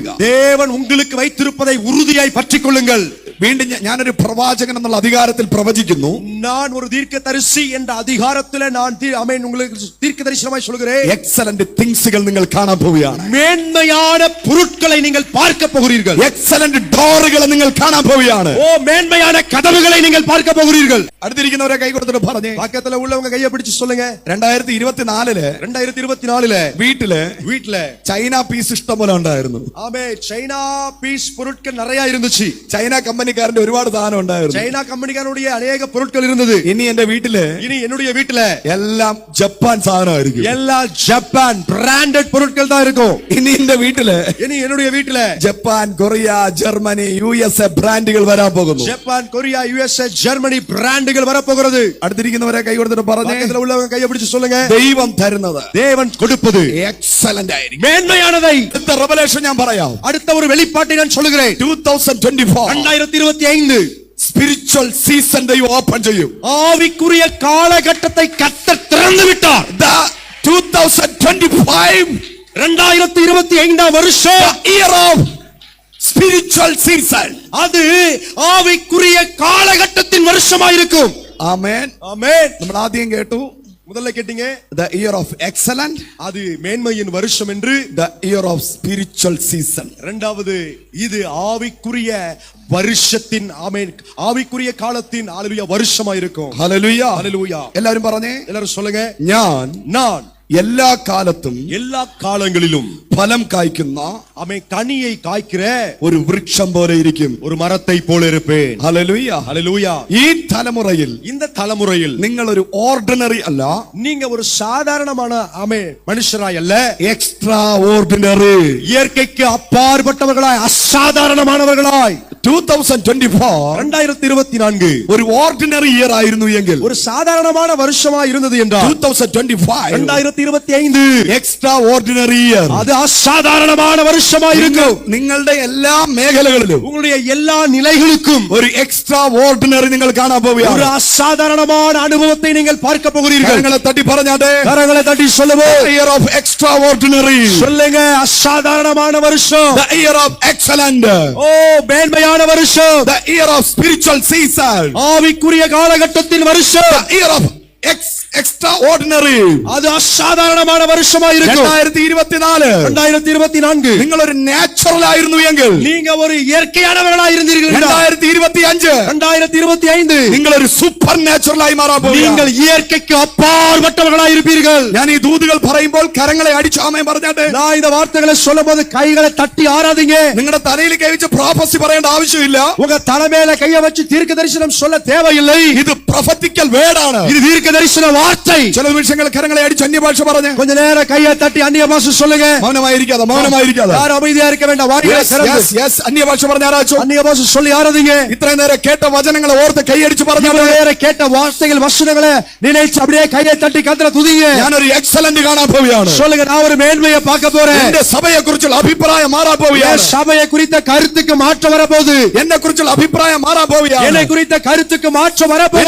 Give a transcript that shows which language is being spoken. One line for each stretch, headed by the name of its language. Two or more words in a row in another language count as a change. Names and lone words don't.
Tamil: தேவன் உங்களுக்கு வைத்திருப்பதை உறுதியாய் பற்றிக் கொள்ளுங்கள்.
Malayalam: വീണ്ടും ഞാനൊരു പ്രവാചകൻ എന്നുള്ള അധികാരത്തിൽ പ്രവചിക്കുന്നു.
Tamil: நான் ஒரு தீர்க்கதரிசி என்ற அதிகாரத்திலே நான் ஆமென் உங்களுக்கு தீர்க்கதரிசனமாய் சொல்கிறேன்.
English: excellent things
Malayalam: നിങ്ങൾ കാണാൻ പോവുകയാണ്.
Tamil: மேன்மையான பொருட்களை நீங்கள் பார்க்க போகிறீர்கள்.
English: excellent doors
Malayalam: നിങ്ങൾ കാണാൻ പോവുകയാണ്.
Tamil: ஓ மேன்மையான கதவுகளை நீங்கள் பார்க்க போகிறீர்கள்.
Malayalam: അടുത്തിരിക്കുന്നവരെ കൈ കൊടുത്തിട്ട് പറഞ്ഞേ,
Tamil: பக்கத்துல உள்ளவங்க கையை பிடிச்சு சொல்லுங்க,
Malayalam: 2024 വീട്ടില്
English: China piece
Malayalam: ഇഷ്ടം പോലെ ഉണ്ടായിരുന്നു.
Tamil: ஆமே
English: China piece
Tamil: பொருட்கள் நிறைய இருந்துச்சு.
Malayalam: ചൈന കമ്പനിക്കാരന്റെ ഒരുപാട് സാധനം ഉണ്ടായിരുന്നു.
Tamil: சைனா கம்பெனிக்காரனுடைய அநேக பொருட்கள் இருந்தது.
Malayalam: ഇനി എന്റെ വീട്ടില്,
Tamil: இனி என்னுடைய வீட்டுல
Malayalam: എല്ലാം ജപ്പാൻ സാധനമായിരിക്കും.
Tamil: எல்லா ஜப்பான் பிராண்டட் பொருட்கள் தான் இருக்கும்.
Malayalam: ഇനി എന്റെ വീട്ടില്,
Tamil: இனி என்னுடைய வீட்டுல
Malayalam: ജപ്പാൻ, കൊറിയ, ജർമ്മനി, USA ബ്രാൻഡുകൾ വരാൻ പോകുന്നു.
Tamil: ஜப்பான், கொரியா, USA, ஜெர்மனி பிராண்டுகள் வரப்போகிறது.
Malayalam: അടുത്തിരിക്കുന്നവരെ കൈ കൊടുത്തിട്ട് പറഞ്ഞേ,
Tamil: பக்கத்துல உள்ளவங்க கையை பிடிச்சு சொல்லுங்க,
Malayalam: ദൈവം തരുന്നത്,
Tamil: தேவன் கொடுப்பது
Malayalam: എക്സലന്റ് ആയിരിക്കും.
Tamil: மேன்மையானதை.
Malayalam: അടുത്ത റെവലേഷൻ ഞാൻ പറയാം.
Tamil: அடுத்த ஒரு வெளிப்பாட்டை நான் சொல்லுகிறேன். 2024 2025
English: spiritual season
Malayalam: ദൈവം ഓപ്പൺ ചെയ്യും.
Tamil: ஆவிக்குரிய காலகட்டத்தை கர்த்தர் திறந்து விட்டார். 2025 2025 வருஷம்
English: year of spiritual season.
Tamil: அது ஆவிக்குரிய காலகட்டத்தின் வருஷமாயிருக்கும்.
Malayalam: ആമേൻ,
Tamil: ஆமென்.
Malayalam: നമ്മൾ ആദ്യം കേട്ടു,
Tamil: முதல்ல கேட்டீங்க,
English: the year of excellent,
Tamil: அது மேன்மையின் வருஷம் என்று.
English: the year of spiritual season.
Tamil: இரண்டாவது, இது ஆவிக்குரிய வருஷத்தின் ஆமென் ஆவிக்குரிய காலத்தின் ஹல்லேலூயா வருஷமாயிருக்கும்.
Malayalam: ഹല്ലേലൂയ,
Tamil: ஹல்லேலூயா.
Malayalam: എല്ലാവരും പറഞ്ഞേ,
Tamil: எல்லாரும் சொல்லுங்க,
Malayalam: ഞാൻ എല്ലാ കാലത്തും
Tamil: எல்லா காலங்களிலும்
Malayalam: ഫലം കായ്ക്കുന്ന
Tamil: ஆமென் கனியை காய்க்கிற
Malayalam: ഒരു വൃക്ഷം പോലെ ഇരിക്കും.
Tamil: ஒரு மரத்தை போல இருப்பேன்.
Malayalam: ഹല്ലേലൂയ,
Tamil: ஹல்லேலூயா.
Malayalam: ഈ തലമുറയിൽ
Tamil: இந்த தலைமுறையில்
Malayalam: നിങ്ങൾ ഒരു ഓർഡിനറി അല്ല,
Tamil: நீங்க ஒரு சாதாரணமான ஆமென் மனுஷராய் அல்ல,
English: extra ordinary.
Tamil: இயற்கைக்கு அப்பாற்பட்டவர்களாய் அசாதாரணமானவர்களாய். 2024 ஒரு
English: ordinary year
Malayalam: ആയിരുന്നു എങ്കിൽ
Tamil: ஒரு சாதாரணமான வருஷமா இருந்தது என்றால் 2025 2025
English: extra ordinary year.
Tamil: அது அசாதாரணமான வருஷமா இருக்கும்.
Malayalam: നിങ്ങളുടെ എല്ലാ മേഖലകളിലും
Tamil: உங்களுடைய எல்லா நிலைகளுக்கும்
Malayalam: ഒരു
English: extra ordinary
Malayalam: നിങ്ങൾ കാണാൻ
Tamil: ஒரு
Malayalam: പോവുകയാണ്.
Tamil: அசாதாரணமான அனுபவத்தை நீங்கள் பார்க்க போகிறீர்கள்.
Malayalam: കരങ്ങളെ തട്ടി പറഞ്ഞാട്ടെ,
Tamil: கரங்களை தட்டி சொல்லுவோம்,
English: the year of extraordinary,
Tamil: சொல்லுங்க அசாதாரணமான வருஷம்,
English: the year of excellent,
Tamil: ஓ மேன்மையான வருஷம்,
English: the year of spiritual season,
Tamil: ஆவிக்குரிய காலகட்டத்தின் வருஷம்,
English: the year of extraordinary.
Tamil: அது அசாதாரணமான வருஷமா இருக்கும். 2024 2024
Malayalam: നിങ്ങൾ ഒരു നാച്ചുറൽ ആയിരുന്നു എങ്കിൽ,
Tamil: நீங்க ஒரு இயற்கையானவர்களாக இருந்தீர்கள். 2025 2025
Malayalam: നിങ്ങൾ ഒരു
English: super natural
Malayalam: ആയി മാറാൻ പോകുന്നു.
Tamil: நீங்கள் இயற்கைக்கு அப்பாற்பட்டவர்களாக இருப்பீர்கள்.
Malayalam: ഞാൻ ഈ ദൂതുകൾ പറയുമ്പോൾ കരങ്ങളെ അടിച്ച് ആമേൻ പറഞ്ഞാട്ടെ.
Tamil: நான் இந்த வார்த்தைகளை சொல்லும்போது கைகளை தட்டி ஆராதிங்க.
Malayalam: നിങ്ങളുടെ തലയിൽ കൈവച്ച് പ്രോഫസി പറയേണ്ട ആവശ്യമില്ല.
Tamil: உங்க தலைமையில கையை வச்சு தீர்க்க தரிசனம் சொல்ல தேவையில்லை.
Malayalam: ഇത്
English: prophetical word
Malayalam: ആണ്.
Tamil: இது தீர்க்க தரிசன வார்த்தை.
Malayalam: ചില നിമിഷങ്ങൾ കരങ്ങളെ അടിച്ച് അന്യഭാഷ പറഞ്ഞ്
Tamil: கொஞ்ச நேரம் கையை தட்டி அந்நிய பாஷை சொல்லுங்க.
Malayalam: മൗനമായിരിക്കാതെ
Tamil: யாரும் அமைதியா இருக்க வேண்டாம். வார்த்தைகளை திறந்து
Malayalam: അന്യഭാഷ പറഞ്ഞ ആരാച്ചോ
Tamil: அந்நிய பாஷை சொல்லி ஆராதிங்க.
Malayalam: ഇത്രയും നേരം കേട്ട വചനങ്ങളെ ഓർത്ത് കൈയടിച്ച് പറഞ്ഞു.
Tamil: இவ்வளவு நேரம் கேட்ட வார்த்தைகள் வசனங்களை நினைச்சு அப்படியே கையை தட்டி கர்த்தரை துதிங்க.
Malayalam: ഞാനൊരു എക്സലന്റ് കാണാൻ പോവുകയാണ്.
Tamil: சொல்லுங்க, நான் ஒரு மேன்மையை பார்க்க போறேன்.
Malayalam: എന്റെ സഭയെ കുറിച്ചുള്ള അഭിപ്രായം മാറാൻ പോവുകയാണ്.
Tamil: சபையை குறித்த கருத்துக்கு மாற்றம் வரப்போகுது.
Malayalam: എന്നെ കുറിച്ചുള്ള അഭിപ്രായം മാറാൻ പോവുകയാണ്.
Tamil: என்னை குறித்த கருத்துக்கு மாற்றம் வரப்போகுது.